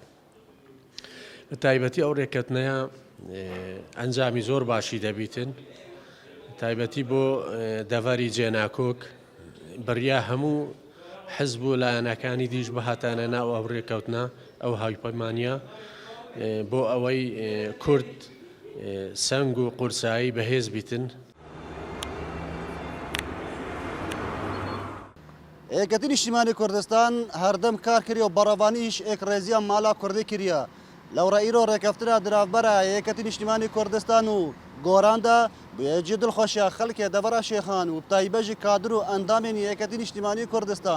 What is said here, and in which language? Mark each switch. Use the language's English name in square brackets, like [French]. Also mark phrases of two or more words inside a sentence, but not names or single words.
[Central Kurdish] بە تایبەتی ئەو ڕێکەوتنەیە ئەنجامی زۆر باشی دەبیتن تایبەتی بۆ دەڤەری جێناکۆک بڕیا هەموو حزب و لایەنەکانی دیش بەهاتانە ناو ئەو ڕێکەوتنە ئەو هاوپەیمانیە بۆ ئەوەی کورد سەنگ و قورسایی بەهێز بیتن. [Kurdish] Yeketî Niştimanî Kurdistan herdem kar kiriye û berevanî îş êkrêziya mala Kurdî kiriye. Lewra îro rêkeftina di navbera Yeketî Niştimanî Kurdistan û goran de bûye cî dilxweşiya xelkê devera şêxan û taybet jî kadir û endamên Yeketî Niştimanî Kurdistan.